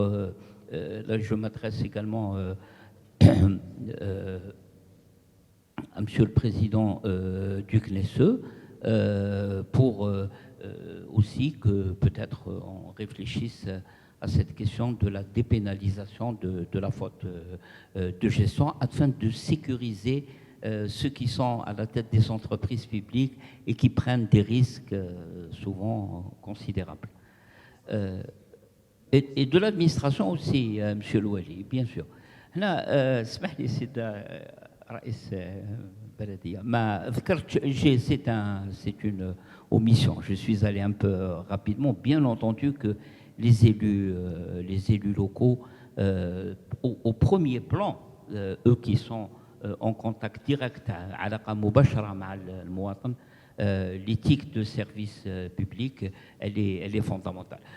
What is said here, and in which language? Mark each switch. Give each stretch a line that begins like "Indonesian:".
French: là, je m'adresse également à Monsieur le Président du CNESE, pour aussi que peut-être on réfléchisse à cette question de la dépénalisation de la faute de gestion afin de sécuriser ceux qui sont à la tête des entreprises publiques et qui prennent des risques souvent considérables. Et de l'administration aussi, Monsieur Louali, bien sûr.
Arabic: هنا اسمح لي سيد رئيس بلدية ما ذكرت
French: c'est une omission. Je suis allé un peu rapidement. Bien entendu que les élus locaux, au premier plan, eux qui sont en contact direct,
Arabic: علاقة مباشرة مع المواطن,
French: l'éthique de service public, elle est fondamentale.